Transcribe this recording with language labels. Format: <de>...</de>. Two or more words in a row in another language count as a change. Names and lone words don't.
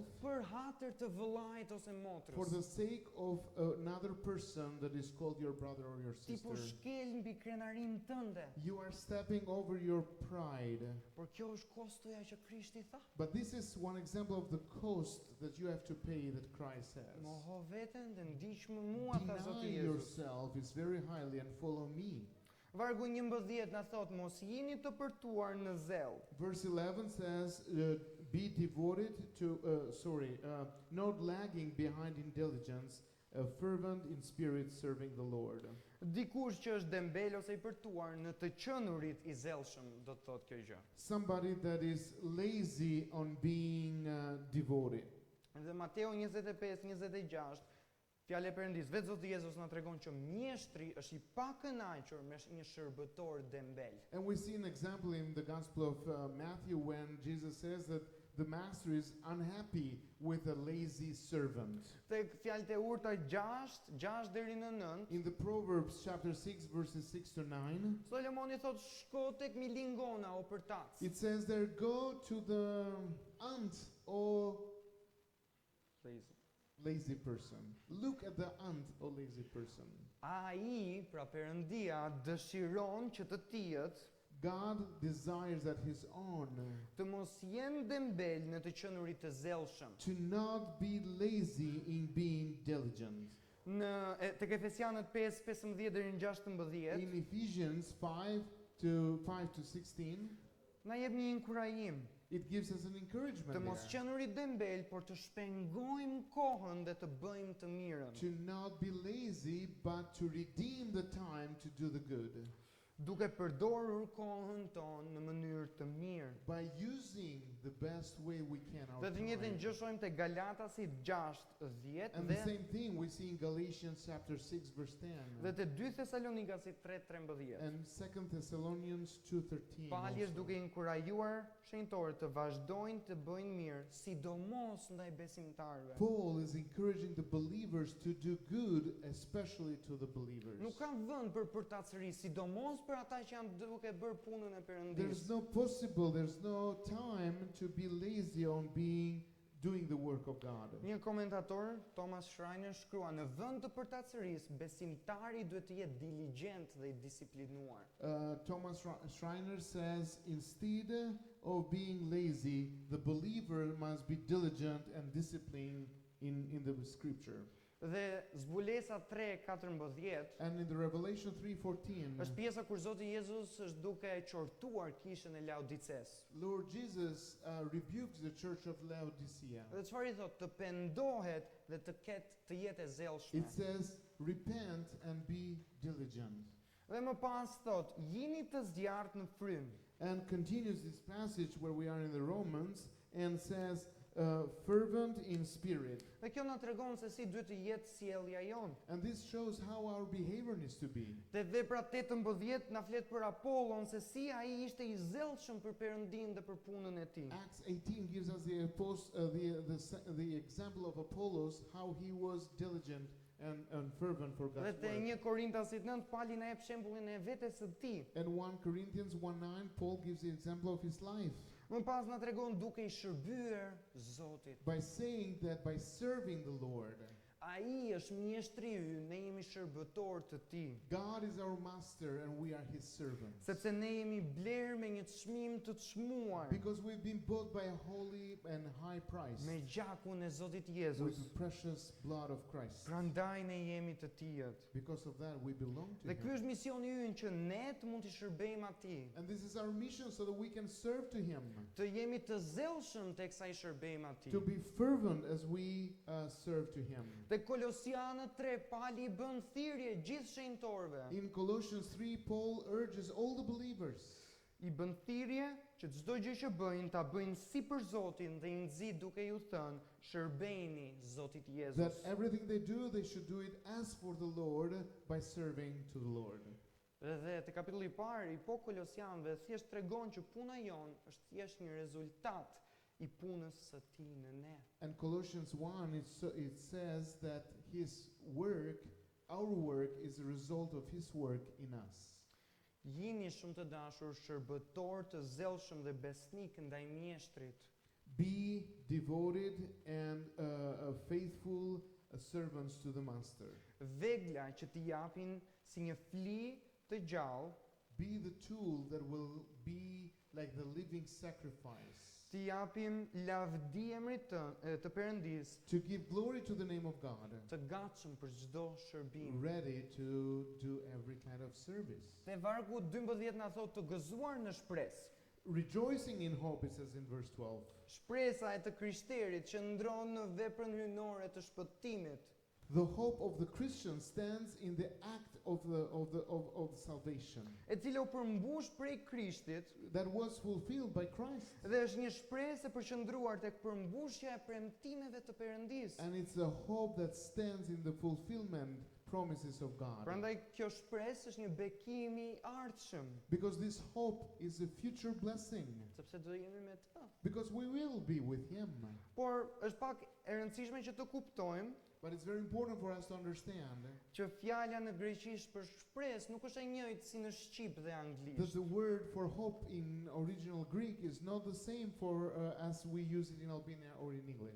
<sq>për hatër të vëllait ose</sq> <en>for the</en> <sq>motrës.</sq> <en>sake of another person that is called your brother or your</en> <sq>Ti po</sq> <en>sister.</en> <sq>shkel mbi krenarin tënde.</sq> <en>You are stepping over your pride.</en> <sq>Por kjo është kostoja që Krishti tha.</sq> <en>But this is one example of the cost that you have to pay that Christ has.</en> <sq>Moho veten dhe ndiqmë mua, tha Zoti</sq> <en>Deny</en> <sq>Jezus.</sq> <en>yourself is very highly and follow me.</en> <sq>Vargu 11 na thot mos jini të përtuar në zell.</sq> <en>Verse 11 says, be devoted to, not lagging behind in diligence, fervent in spirit serving the Lord.</en> <sq>Dikush që është dembel ose i përtuar në të qenurit i zellshëm, do të thotë kjo gjë.</sq> <en>Somebody that is lazy on being devoted.</en> <sq>Dhe Mateu 25-26, fjala e Perëndis, vetë Zoti Jezus na tregon që mjeshtri është i pakënaqur me një shërbëtor dembel.</sq> <en>And we see an example in the Gospel of Matthew when Jesus says that the master is unhappy with a lazy servant.</en> <sq>Tek fjalët e urta 6 deri në 9,</sq> <en>In the Proverbs chapter 6 verses 6 to 9,</en> <sq>Solomoni thot shko tek milingona o përtac.</sq> <en>it says there, go to the ant, O lazy person. Look at the ant, O lazy person.</en> <sq>Ai, pra Perëndia, dëshiron që të tijët</sq> <en>God desires that his own</en> <sq>të mos jenë dembel në të qenurit të zellshëm.</sq> <en>to not be lazy in being diligent.</en> <sq>Tek Efesianët 5:15 deri në 16,</sq> <en>In Ephesians 5:5-16,</en> <sq>na jep një inkurajim.</sq> <en>it gives us an encouragement</en> <sq>Të mos</sq> <en>there.</en> <sq>qenurit dembel, por të shpengojmë kohën dhe të bëjmë të mirën.</sq> <en>To not be lazy, but to redeem the time to do the good.</en> <sq>Duke përdorur kohën tonë në mënyrë të mirë.</sq> <en>By using the best way we can our</en> <sq>Dhe të njëjtën</sq> <en>time.</en> <sq>gjë shohim te Galatasit 6:10</sq> <en>And the</en> <sq>dhe</sq> <en>same thing we see in Galatians chapter 6 verse 10.</en> <sq>dhe te 2 Thesalonikasit 3:13.</sq> <en>And 2 Thessalonians 2:13.</en> <sq>Pali është</sq> <en>also.</en> <sq>duke inkurajuar shenjtorët të vazhdojnë të bëjnë mirë, sidomos ndaj besimtarëve.</sq> <en>Paul is encouraging the believers to do good, especially to the believers.</en> <sq>Nuk ka vend për përtacëri, sidomos për ata që janë duke bërë punën e Perëndisë.</sq> <en>There's no time to be lazy on doing the work of God.</en> <sq>Një komentator, Thomas Schreiner, shkrua në vend të përtacërisë, besimtari duhet të jetë diligjent dhe I disiplinuar.</sq> <en>Thomas Schreiner says, instead of being lazy, the believer must be diligent and disciplined in the scripture.</en> <sq>Dhe Zbulesa 3:14</sq> <en>And in the Revelation 3:14,</en> <sq>është pjesa kur Zoti Jezus është duke qortuar kishën e Laodices.</sq> <en>Lord Jesus rebukes the church of Laodicea.</en> <sq>Dhe çfarë I thotë? Të pendohet dhe të jetë e zellshme.</sq> <en>It says, repent and be diligent.</en> <sq>Dhe më pas thotë, jini të zjarrt në frym.</sq> <en>And continues this passage where we are in the Romans and says, fervent in spirit.</en> <sq>Dhe kjo na tregon se si duhet të jetë sjellja jon.</sq> <en>And this shows how our behavior needs to be.</en> <sq>Te vepra 18 na flet për Apollon se si ai ishte I zellshëm për Perëndinë dhe për punën e tij.</sq> <en>Acts 18 gives us the example of Apollos, how he was diligent and fervent for</en> <sq>Dhe</sq> <en>God's</en> <sq>te</sq> <en>work.</en> <sq>1 Korintasit 9 Pali na jep shembullin e vetes së tij.</sq> <en>And 1 Corinthians 1:9, Paul gives the example of his life</en> <sq>Më pas na tregon duke I shërbyer Zotit.</sq> <en>by saying that by serving the Lord,</en> <sq>Ai është mjeshtri ynë, ne jemi shërbëtor të tij.</sq> <en>God is our master and we are his servants.</en> <sq>Sepse ne jemi blerë me një çmim të çmuar,</sq> <en>Because we've been bought by a holy and high price</en> <sq>me gjakun e Zotit</sq> <en>with</en> <sq>Jezus.</sq> <en>the precious blood of Christ.</en> <sq>Prandaj ne jemi të tijët.</sq> <en>Because of that we belong to</en> <sq>Dhe ky</sq> <en>him.</en> <sq>është misioni ynë që ne të mund të shërbejmë atij.</sq> <en>And this is our mission so that we can serve to him.</en> <sq>Të jemi të zellshëm teksa I shërbejmë atij.</sq> <en>To be fervent as we serve to him.</en> <sq>Te Kolosianët 3 Pali I bën thirrje gjithë shenjtorëve.</sq> <en>In Colossians 3, Paul urges all the believers</en> <sq>I bën thirrje që çdo gjë që bëjnë ta bëjnë si për Zotin dhe I nxit duke ju thënë shërbejini Zotit Jezus.</sq> <en>that everything they do, they should do it as for the Lord by serving to the Lord.</en> <sq>Dhe te kapitulli I parë I po Kolosianëve thjesht tregon që puna jon është thjesht një rezultat I punës së tij në ne.</sq> <en>And Colossians 1, it says that his work, our work, is a result of his work in us.</en> <sq>Jini shumë të dashur shërbëtor të zellshëm dhe besnik ndaj mjeshtrit.</sq> <en>Be devoted and faithful servants to the master.</en> <sq>Vegla që t'i japin si një fli të gjallë,</sq> <en>Be the tool that will be like the living sacrifice.</en> <sq>t'i japim lavdi emrit të Perëndis,</sq> <en>To give glory to the name of God.</en> <sq>të gatshëm për çdo shërbim.</sq> <en>Ready to do every kind of service.</en> <sq>Te vargu 12 na thotë të gëzuar në shpresë.</sq> <en>Rejoicing in hope, it says in verse 12.</en> <sq>Shpresa e të krishterit që ndron në veprën hyjnore të shpëtimit.</sq> <en>The hope of the Christian stands in the act of the salvation</en> <sq>E cila u përmbush prej Krishtit</sq> <en>that was fulfilled by Christ.</en> <sq>dhe është një shpresë e përqendruar tek përmbushja e premtimeve të Perëndis.</sq> <en>And it's a hope that stands in the fulfillment promises of God.</en> <sq>Prandaj kjo shpresë është një bekim I ardhshëm,</sq> <en>Because this hope is a future blessing.</en> <sq>sepse do jemi me të.</sq> <en>Because we will be with Him.</en> <sq>Por është pak e rëndësishme që të kuptojmë</sq> <en>But it's very important for us to understand</en> <sq>që fjala në greqisht për shpresë nuk është e njëjtë si në shqip dhe</sq> <en>that</en> <sq>anglisht.</sq> <en>the word for hope in original Greek is not the same for as we use it in Albania or in English.</en>